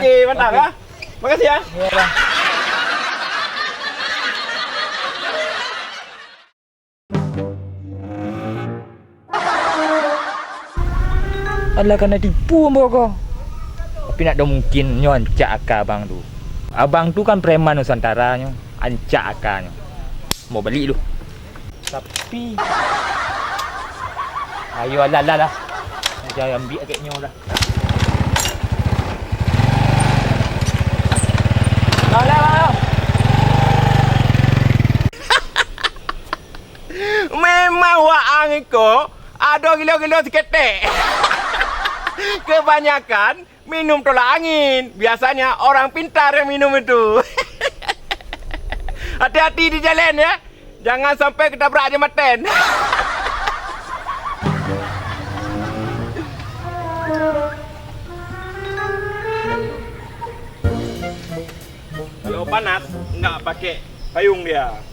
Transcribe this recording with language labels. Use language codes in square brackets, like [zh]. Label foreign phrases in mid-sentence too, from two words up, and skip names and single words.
[id] Oke, mantap Oke. ya. Makasih ya. Iya bang. Adalah kena tipu mbak kau. [min] Tapi nak ada mungkin nyo ancak akak abang tu. [id] Abang tu kan preman Nusantara nyo. [min] Ancak akaknya. Mau balik lu. Tapi ayo lah. [id] Jangan ambil agaknya lah. Lah. [min] Memang waang ko ada gilo-gilo seketek. [id] Kebanyakan minum tolak angin. Biasanya orang pintar yang minum itu. Hati-hati di jalan ya. Jangan sampai ketabrak jembatan. Kalau panas, nggak pakai payung dia.